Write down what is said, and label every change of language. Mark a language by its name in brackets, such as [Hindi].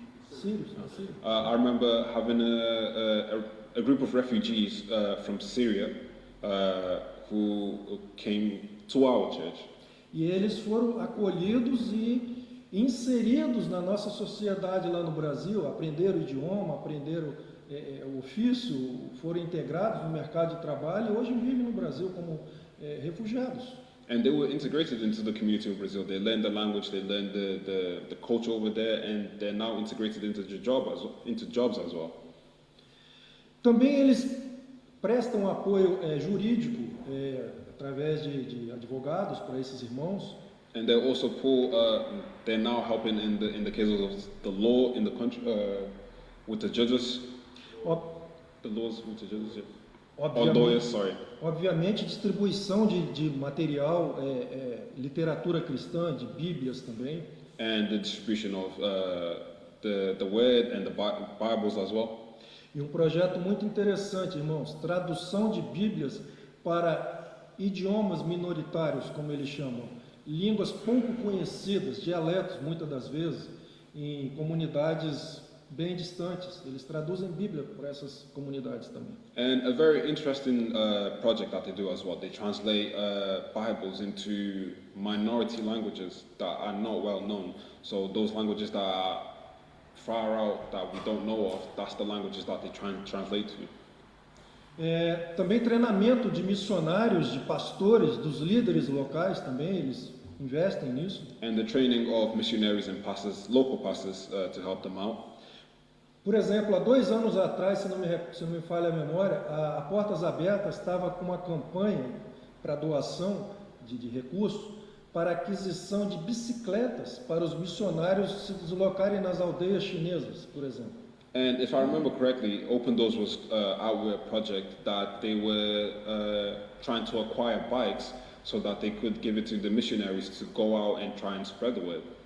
[Portuguese] Sírios. [English] I remember having a group of refugees from Syria who came to our church. [Portuguese] e eles foram acolhidos e inseridos na nossa sociedade lá no Brasil, aprenderam o idioma, aprenderam o ofício, foram integrados no mercado de trabalho e hoje vivem no Brasil como refugiados. [English] And they were integrated into the community of Brazil. They learned the language, they learned the culture over there, and they're now integrated into jobs as well. [Portuguese] Também eles prestam apoio jurídico através de advogados para esses irmãos. [English] And they're also they're now helping in the cases of the law in the country with the judges. The laws with the judges. Lawyers, sorry. [Portuguese] Obviamente, distribuição de material, literatura cristã, de Bíblias também. [English] And the distribution of the Word and the Bibles as well. [Portuguese] E um projeto muito interessante, irmãos, tradução de Bíblias para idiomas minoritários, como eles chamam, línguas pouco conhecidas, dialetos, muitas das vezes, em comunidades bem distantes. Eles traduzem Bíblia para essas comunidades também. [English] And a very interesting project that they do as well. They translate Bibles into minority languages that are not well known. So those languages that are far out, that we don't know of, that's the languages that they translate to. [Portuguese] Também treinamento de missionários, de pastores, dos líderes locais também, eles investem nisso. [English] And the training of missionaries and pastors, local pastors, to help them out. [Portuguese] Por exemplo, há 2 anos atrás, se não me falha a memória, a Portas Abertas estava com uma campanha para doação de recursos para aquisição de bicicletas para os missionários se deslocarem nas aldeias chinesas, por exemplo. [English] And if I remember correctly, Open Doors was our project that they were trying to acquire bikes so that they could give it to the missionaries to go out and try and spread the word.